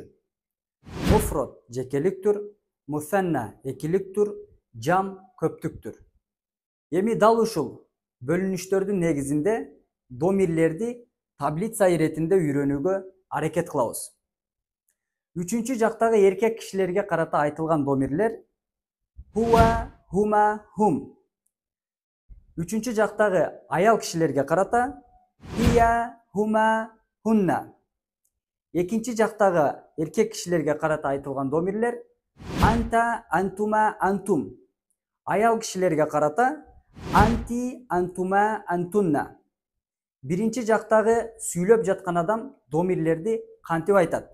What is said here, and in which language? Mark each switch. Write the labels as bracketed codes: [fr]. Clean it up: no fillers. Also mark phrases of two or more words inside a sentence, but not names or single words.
[ky] Муфрод жекеликтүр, мусанна экиликтүр, жам көптүктүр. Эми дал ушул бөлүнүштөрдүн негизинде домирлерди таблица иретинде үйрөнүүгө аракет кылабыз. Үчүнчү жактагы эркек кишилерге карата айтылган домирлер [ar] هو، هما، هم. [ky] Үчүнчү жактагы аял кишилерге карата [ar] هي، هما، هن. [ky] Экинчи жактагы эркек кишилерге карата айтылган домирлер [ar] أنت، أنتما، أنتم. [ky] Аял кишилерге карата [ar] أنتِ، أنتما، أنتن. [ky] Биринчи жактагы сүйлөп жаткан адам домирлерди кантип айтат?